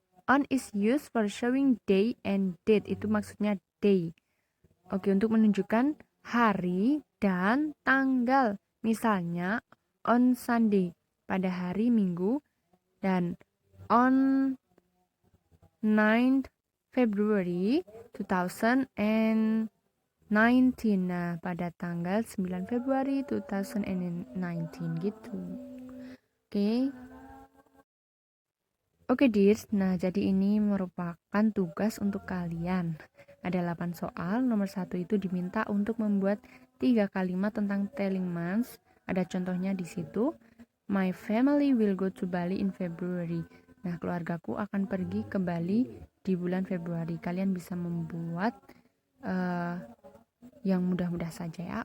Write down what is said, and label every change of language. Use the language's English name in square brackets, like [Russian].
[English] On is used for showing day and date. [Indonesian] Itu maksudnya day. Oke, untuk menunjukkan hari dan tanggal. Misalnya [English] on Sunday, [Indonesian] pada hari Minggu, dan [English] on 9th February 2019. [Indonesian] Nah, pada tanggal 9 Februari 2019 gitu. Oke, Dirs. Nah, jadi ini merupakan tugas untuk kalian. Ada 8 soal. Nomor 1 itu diminta untuk membuat 3 kalimat tentang telling months. Ada contohnya di situ. [English] My family will go to Bali in February. [Indonesian] Nah, keluargaku akan pergi ke Bali di bulan Februari. Kalian bisa membuat yang mudah-mudah saja ya.